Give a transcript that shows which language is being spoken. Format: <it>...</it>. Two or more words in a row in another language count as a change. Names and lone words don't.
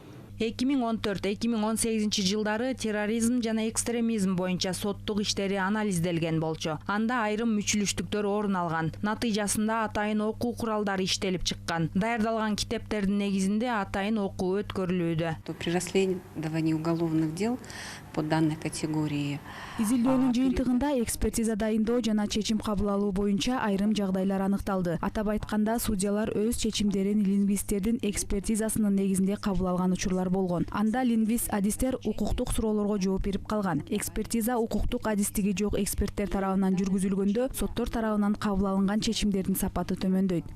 <ky>2014-2018 жылдары терроризм жана экстремизм боюнча соттук иштери анализделген болчу. Анда айрым мүчүлүштүктөр орун алган. Натыйжасында атайын окуу куралдары иштелип чыккан. Даярдалган китептердин негизинде атайын окуу өткөрүлүүдө.</ky> <ru>При расследовании уголовных дел по данной категории</ru> <ky>изилдөөнүн жыйынтыгында экспертиза дайындоо жана чечим кабыл алуу боюнча айрым жагдайлар аныкталды. Атап айтканда, судьялар өз чечимдерин лингвисттердин экспертизасынын негизинде кабыл алган учурлар болгон. Анда лингвист-адистер укуктук суроолорго жооп берип калган. Экспертиза укуктук адистиги жок эксперттер тарабынан жүргүзүлгөндө соттор тарабынан кабыл алынган чечимдердин сапаты төмөндөйт.</ky>